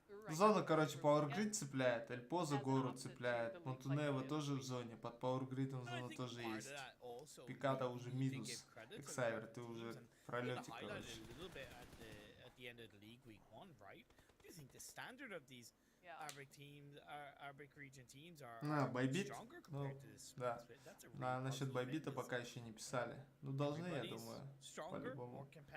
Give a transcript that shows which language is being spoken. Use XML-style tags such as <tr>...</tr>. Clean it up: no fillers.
<ru>Зона, короче, пауэргрид цепляет, Эльпо за гору цепляет, Монтунеева тоже в зоне, под пауэргридом зона тоже есть. Пикада уже минус, Эксайвер, ты уже в пролете, короче.</ru> <en>End of the league week 1, right? Do you think the standard of these Arabic teams, Arabic region teams are stronger compared to this?</en> <ru>Да. Насчет Байбита пока еще не писали. Ну должны, я думаю, по-любому.</ru>